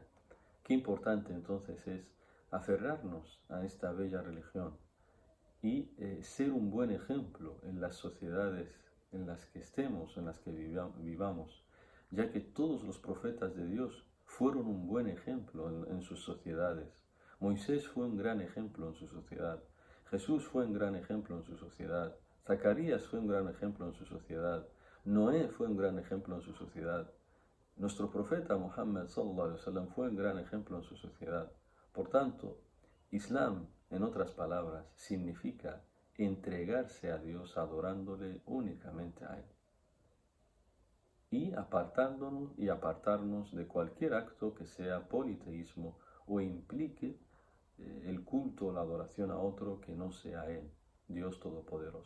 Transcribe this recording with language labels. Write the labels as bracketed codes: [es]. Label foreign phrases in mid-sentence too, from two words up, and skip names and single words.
[es] Qué importante entonces es aferrarnos a esta bella religión y ser un buen ejemplo en las sociedades en las que estemos, en las que vivamos, ya que todos los profetas de Dios fueron un buen ejemplo en sus sociedades. Moisés fue un gran ejemplo en su sociedad, Jesús fue un gran ejemplo en su sociedad, Zacarías fue un gran ejemplo en su sociedad, Noé fue un gran ejemplo en su sociedad. Nuestro profeta Muhammad [ar] صلى الله عليه وسلم [es] fue un gran ejemplo en su sociedad. Por tanto, Islam, en otras palabras, significa entregarse a Dios adorándole únicamente a Él y apartarnos de cualquier acto que sea politeísmo o implique el culto o la adoración a otro que no sea Él, Dios Todopoderoso.